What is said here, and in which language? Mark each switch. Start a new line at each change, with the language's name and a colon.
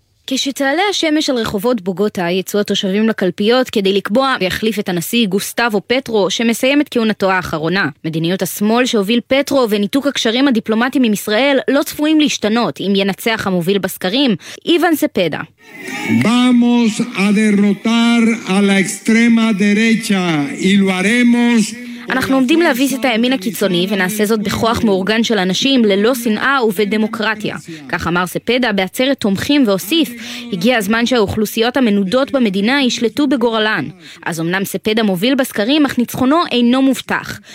Hebrew: כשתעלה השמש על רחובות בוגוטה, יצאו התושבים לקלפיות כדי לקבוע ויחליף את הנשיא גוסטבו פטרו, שמסיים את כהונתו האחרונה. מדיניות השמאל שהוביל פטרו וניתוק הקשרים הדיפלומטיים עם ישראל לא צפויים להשתנות אם ינצח המוביל בסקרים, איוון ספדה.
Spanish: Vamos a derrotar a la extrema derecha y lo haremos.
Hebrew: אנחנו עומדים להביס את הימין הקיצוני ונעשה זאת בכוח מאורגן של אנשים ללא שנאה ובדמוקרטיה. כך אמר ספדה בעצרת תומכים והוסיף, הגיע הזמן שהאוכלוסיות המנודות במדינה ישלטו בגורלן. אז אמנם ספדה מוביל בסקרים, אך ניצחונו אינו מובטח.